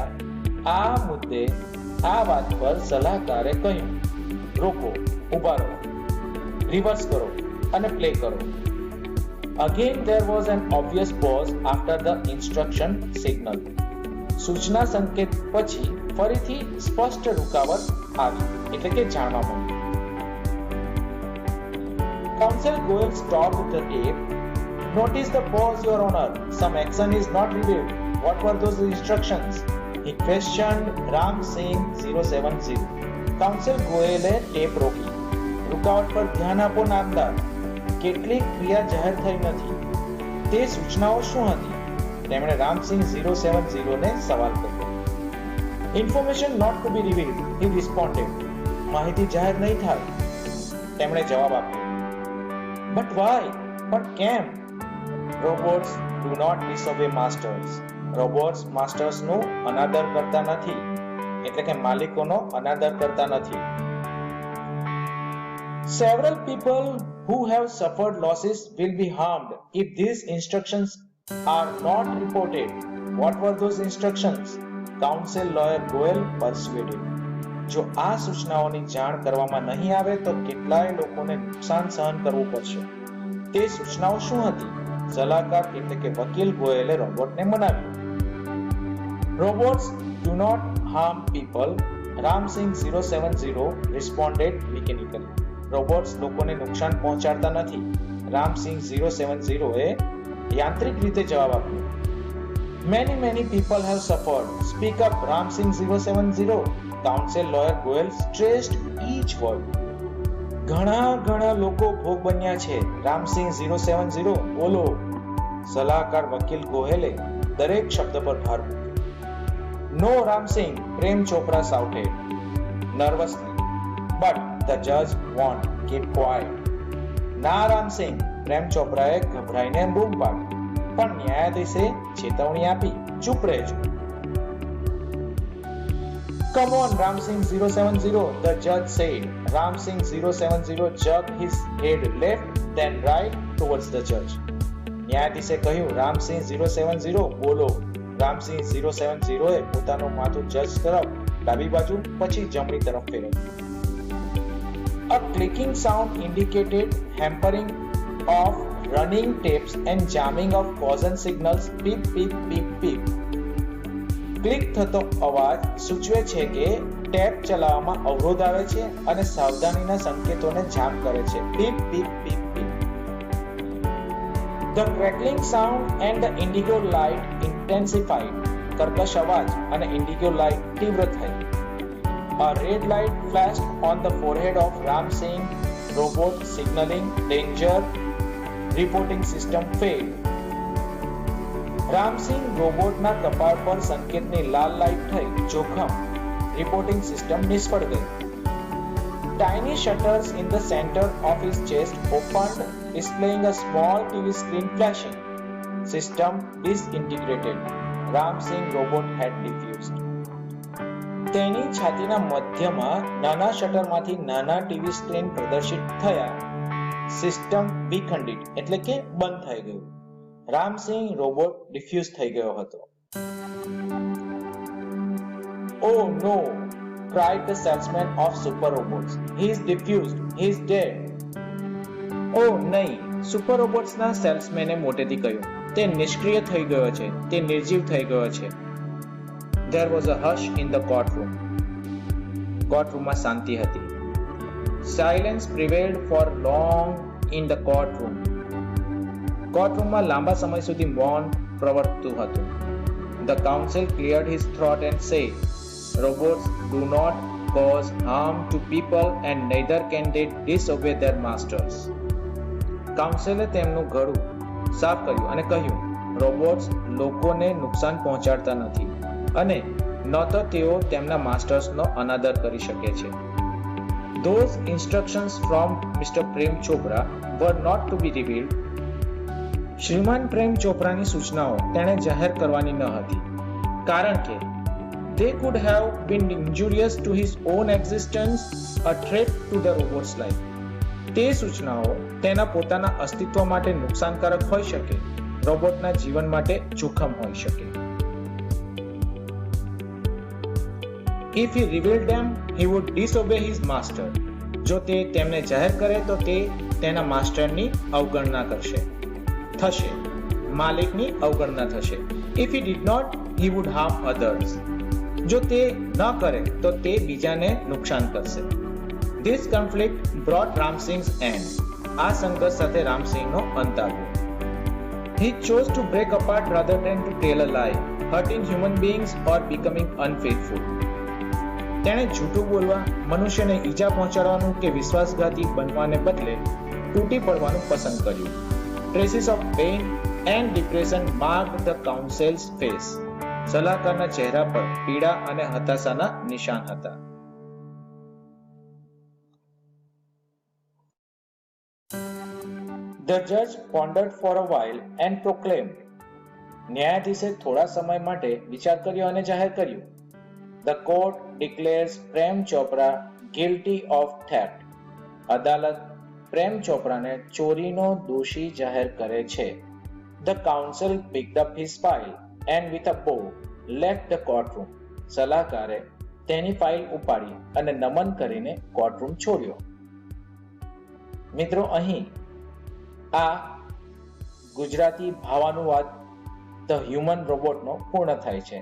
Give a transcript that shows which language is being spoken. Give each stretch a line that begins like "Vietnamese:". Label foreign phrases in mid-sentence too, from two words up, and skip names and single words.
Gujarati: આ મુદ્દે આ વાત પર સલાહકારે કહ્યું, રોકો, ઊભા રહો, રિવર્સ કરો અને પ્લે કરો.
English: Again there was an obvious pause after the instruction signal.
Gujarati: સૂચના સંકેત પછી ફરીથી સ્પષ્ટ રૂકાવટ આવી, એટલે કે જાણવા મળ્યું.
English: Counsel Goyal stopped the tape. Notice the pause, Your Honor. Some action is not revealed. What were those instructions? He questioned Ram Singh 070.
Gujarati: Counsel Goyale ટેપ રોકી. રૂકાવટ પર ધ્યાન આપો નામદાર. કેટલીક ક્રિયા જાહેર થઈ નથી. તે સૂચનાઓ શું હતી? તેમણે રામસિંહ 070 ને સવાલ કર્યો.
English: Information not to be revealed, he responded.
Gujarati: માહિતી જાહેર નહીં થાય, તેમણે જવાબ આપ્યો.
English: But why? But કેમ? Robots do not disobey masters.
Gujarati: Robots માસ્ટર્સનો અનાદર કરતા નથી, એટલે કે માલિકોનો અનાદર કરતા નથી.
English: Several people who have suffered losses will be harmed if these instructions are not reported. What were those instructions? Counsel lawyer Goel persuaded.
Gujarati: જો આ સૂચનાઓની જાણ કરવામાં નહીં આવે તો કેટલાય લોકોને નુકસાન સહન કરવું પડશે. તે સૂચનાઓ શું હતી? સલાહકાર એટલે કે વકીલ ગોયલે રોબોટને મનાવ્યું.
English: Robots do not harm people. Ramsing 070 responded mechanically.
Gujarati: રોબોટ્સ લોકોને નુકસાન પહોંચાડતા નથી. રામસિંહ 070 એ યાંત્રિક રીતે જવાબ આપ્યો.
English: Many people have suffered. Speak up, Ramsing 070. Counsel lawyer Goel stressed each word.
Gujarati: ઘણા લોકો ભોગ બન્યા છે. રામસિંહ 070 બોલો. સલાહકાર વકીલ ગોહેલે દરેક શબ્દ પર ભાર મૂક્યો.
English: No, Ramsing, Prem Chopra shouted nervously. But the judge warned, keep quiet.
Gujarati: ના રામસિંહ, પ્રેમ ચોપરાએ ગભરાઈને બૂમ પાડી. પણ ન્યાયાધીશે ચેતવણી આપી, ચૂપ રહેજો.
English: Come on, Ramsing 070, the judge said. Ramsing 070 jerked his head left, then right towards the judge.
Gujarati: ન્યાયાધીશે કહ્યું, રામસિંહ 070 બોલો. રામસિંહ 070 એ પોતાનું માથું જજ તરફ, ડાબી બાજુ, પછી જમણી તરફ ફેરવ્યું.
English: A clicking sound indicated hampering of running tapes and jamming of caution signals. Beep beep beep beep.
Gujarati: ક્લિક થતો અવાજ સૂચવે છે કે ટેપ ચલાવવામાં અવરોધ આવે છે અને સાવધાનીના સંકેતોને જામ કરે છે. બીપ બીપ બીપ બીપ.
English: The crackling sound and the indigo light intensified.
Gujarati: કર્કશ અવાજ અને
English: indigo light
Gujarati: તીવ્ર થઈ.
English: A red light flashed on the forehead of Ramsing robot signaling danger. Reporting system failed.
Gujarati: રામસિંહ રોબોટના કપાળ પર સંકેતની લાલ લાઇટ થઈ. જોખમ.
English: reporting system
Gujarati: નિષ્ફળ ગઈ.
English: Tiny shutters in the center of his chest opened, displaying a small TV screen flashing. System disintegrated. Ramsing robot had diffused.
Gujarati: તેની છાતીના મધ્યમાં નાના શટરમાંથી નાના
English: TV screen
Gujarati: પ્રદર્શિત થયા. સિસ્ટમ વિખંડિત એટલે કે બંધ થઈ ગયું. રામસિંહ
English: robot diffuse
Gujarati: થઈ ગયો હતો.
English: Oh no, cried the salesman of Super Robots. He is diffused. He is dead.
Gujarati: Oh નહીં, સુપર રોબોટ્સના સેલ્સમેને મોટેથી કહ્યું, તે નિષ્ક્રિય થઈ ગયો છે, તે નિર્જીવ થઈ ગયો છે.
English: There was a hush in the courtroom.
Gujarati: કોર્ટરૂમમાં શાંતિ હતી.
English: Silence prevailed for long in the courtroom.
Gujarati: કોર્ટરૂમમાં લાંબા સમય સુધી મૌન પ્રવર્તતું હતું.
English: The counsel cleared his throat and said, robots do not cause harm to people and neither can they disobey their masters.
Gujarati: કાઉન્સિલે તેમનું ગળું સાફ કર્યું અને કહ્યું, રોબોટ્સ લોકોને નુકસાન પહોંચાડતા નથી અને ન તો તેઓ તેમના માસ્ટર્સનો અનાદર કરી શકે છે.
English: Those instructions from Mr. Prem Chopra were not to be revealed.
Gujarati: શ્રીમાન પ્રેમ ચોપરાની સૂચનાઓ તેણે જાહેર કરવાની ન હતી, કારણ કે
English: they could have been injurious to his own existence, a threat to the robot's life.
Gujarati: તે સૂચનાઓ તેના પોતાના અસ્તિત્વ માટે નુકસાનકારક હોઈ શકે, રોબોટના જીવન માટે જોખમ હોઈ શકે.
English: If he revealed them, he would disobey his master.
Gujarati: જો તે તેમને જાહેર કરે તો તે તેના માસ્ટરની અવગણના થશે, માલિકની અવગણના થશે.
English: If he did not, he would harm others.
Gujarati: જો તે ન કરે તો તે બીજાને નુકસાન કરશે.
English: This conflict brought Ramsing's end.
Gujarati: આ સંઘર્ષ સાથે રામસિંહનો અંત આવ્યો.
English: He chose to break apart rather than to tell a lie, hurting human beings or becoming unfaithful.
Gujarati: તેણે જૂઠું બોલવા, મનુષ્યને ઈજા પહોંચાડવાનું કે વિશ્વાસઘાતી બનવાને બદલે તૂટી પડવાનું પસંદ કર્યું.
English: Traces of pain and depression marked the counsel's face.
Gujarati: સલાહકારના ચહેરા પર પીડા અને હતાશાના નિશાન હતા.
English: The judge pondered for a while and proclaimed.
Gujarati: ન્યાયાધીશે થોડા સમય માટે વિચાર કર્યો અને જાહેર કર્યું.
English: The court declares Prem Chopra guilty of theft.
Gujarati: અદાલત પ્રેમ ચોપરાને ચોરીનો દોષી જાહેર કરે છે.
English: The counsel picked up his file and with a bow left the courtroom.
Gujarati: સલાહકારે તેની ફાઇલ ઉપાડી અને નમન કરીને કોર્ટરૂમ છોડ્યો. મિત્રો, અહીં આ ગુજરાતી ભાવાનુવાદ ધ હ્યુમન રોબોટનો પૂર્ણ થાય છે.